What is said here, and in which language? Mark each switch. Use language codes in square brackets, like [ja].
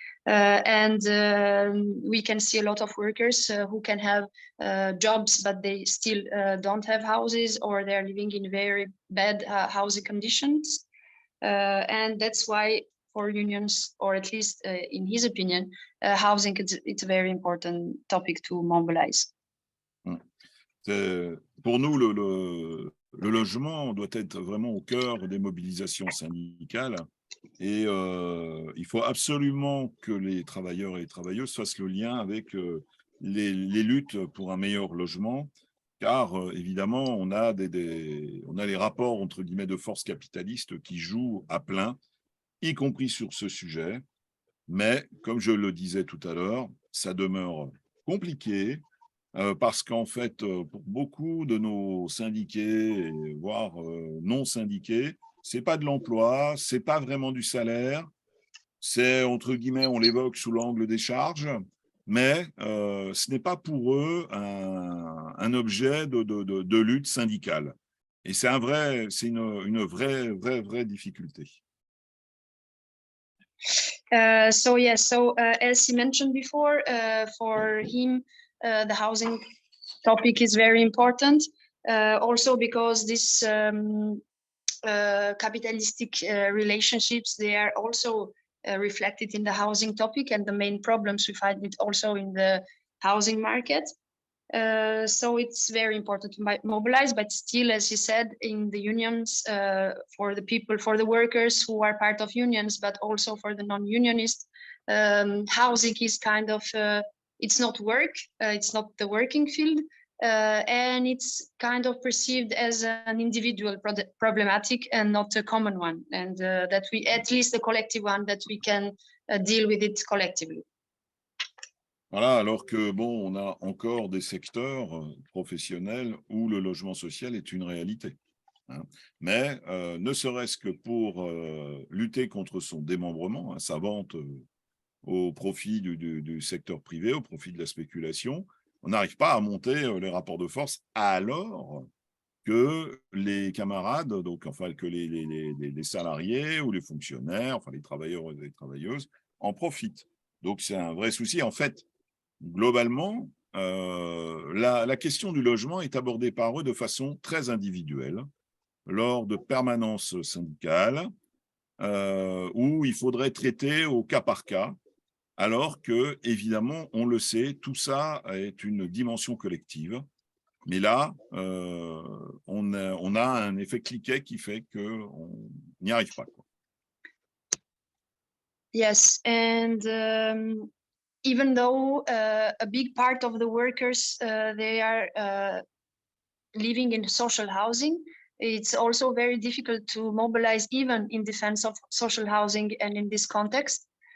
[en] And we can see a lot of workers who can have jobs, but they still don't have houses, or they're living in very bad housing conditions. And that's why for unions, or at least in his opinion, housing, it's a very important topic to mobilize. [fr] Pour nous, le logement doit être vraiment au cœur des mobilisations syndicales, et il faut absolument que les travailleurs et les travailleuses fassent le lien avec les luttes pour un meilleur logement, car évidemment, on a les rapports entre guillemets de force capitaliste qui jouent à plein, y compris sur ce sujet. Mais comme je le disais tout à l'heure, ça demeure compliqué, parce qu'en fait, pour beaucoup de nos syndiqués, voire non syndiqués, c'est pas de l'emploi, c'est pas vraiment du salaire, c'est entre guillemets, on l'évoque sous l'angle des charges, mais ce n'est pas pour eux un objet de lutte syndicale. Et c'est une vraie difficulté. [en] So as he mentioned before, for him, the housing topic is very important, also because this capitalistic relationships, they are also reflected in the housing topic and the main problems we find it also in the housing market. So it's very important to mobilize, but still, as you said, in the unions, for the people, for the workers who are part of unions, but also for the non-unionists, housing is kind of, it's not work, it's not the working field, and it's kind of perceived as an individual problematic and not a common one, and that we, at least a collective one, that we can deal with it collectively. [fr] Voilà, alors que, bon, on a encore des secteurs professionnels où le logement social est une réalité. Hein. Mais ne serait-ce que pour lutter contre son démembrement, hein, sa vente au profit du secteur privé, au profit de la spéculation, on n'arrive pas à monter les rapports de force alors que les camarades, donc enfin que les salariés ou les fonctionnaires, enfin les travailleurs et les travailleuses en profitent. Donc c'est un vrai souci. En fait, globalement, la question du logement est abordée par eux de façon très individuelle, lors de permanences syndicales, où il faudrait traiter au cas par cas, alors que, évidemment, on le sait, tout ça est une dimension collective. Mais là, on a un effet cliquet qui fait qu'on n'y arrive pas, quoi. [en] Yes, and even though a big part of the workers, they are living in social housing, it's also very difficult to mobilize even in defense of social housing and in this context.